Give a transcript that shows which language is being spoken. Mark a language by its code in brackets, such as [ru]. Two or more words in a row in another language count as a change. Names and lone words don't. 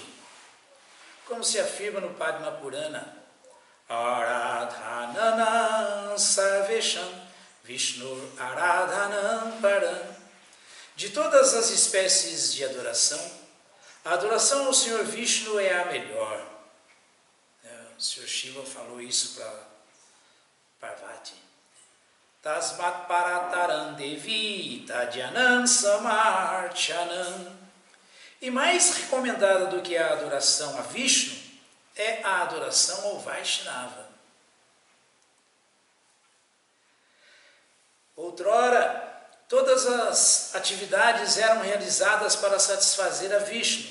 [pt] Como se afirma no Padma Purana, [sa] आराधनानाम् सर्वेषाम् विष्णु आराधनम् परम्. [pt] De todas as espécies de adoração, a adoração ao Senhor Vishnu é a melhor. O Senhor Shiva falou isso para Parvati. [sa] तस्मात् परतरम् देवि तद्यानम् समर्चनम्. [pt] E mais recomendada do que a adoração a Vishnu é a adoração ao Vaishnava. Outrora, todas as atividades eram realizadas para satisfazer a Vishnu.